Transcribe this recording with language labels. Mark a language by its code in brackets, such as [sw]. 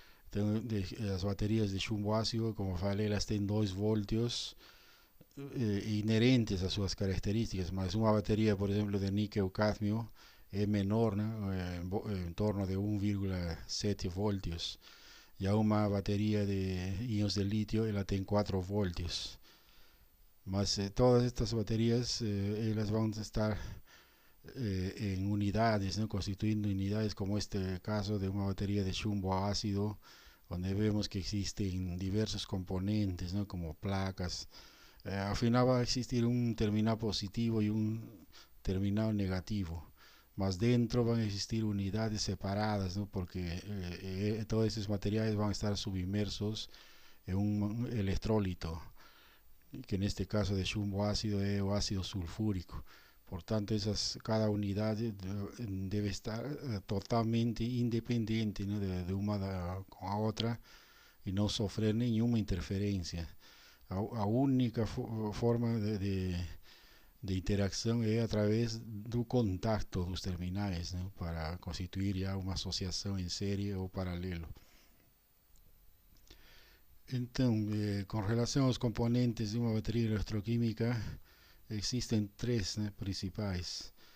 [pt] Então, as baterias de chumbo ácido, como falei, elas têm 2 voltios inerentes às suas características, mas uma bateria, por exemplo, de níquel-cádmio é menor, né, em torno de 1,7 voltios. Já uma bateria de íons de lítio, ela tem 4 voltios. Mas todas estas baterias, elas vão estar em unidades, ¿no? Constituindo unidades, como este caso de uma bateria de chumbo ácido, onde vemos que existen diversos componentes, ¿no? Como placas. [es] Al final va a existir un terminal positivo y un terminal negativo, mas dentro van a existir unidades separadas, ¿no? Porque todos esos materiales van a estar submersos en un electrolito, que en este caso de chumbo ácido es o ácido sulfúrico. Por tanto, cada unidad debe estar totalmente independiente, ¿no? de una con la otra y no sufrir ninguna interferencia. [pt] A única forma de interação é através do contacto dos terminais, né, para constituir já uma associação em série ou paralelo. Então, com relação aos componentes de uma bateria eletroquímica, existem 3, né, principais.